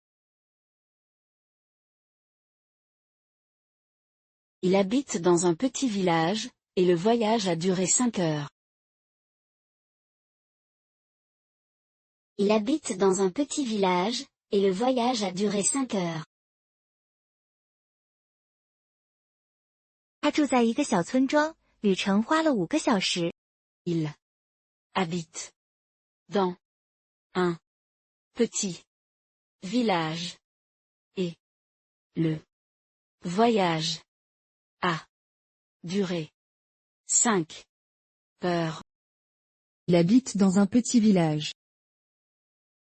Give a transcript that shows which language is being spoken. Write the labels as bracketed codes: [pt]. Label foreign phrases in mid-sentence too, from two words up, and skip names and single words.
[fr] Il habite dans un petit village, et le voyage a duré 5 heures. Il habite dans un petit village, et le voyage a duré 5 heures. [zh] 他住在一个小村庄，旅程花了5个小时。 [fr] Il habite dans un petit village, et le voyage a duré 5 heures. Il habite dans un petit village.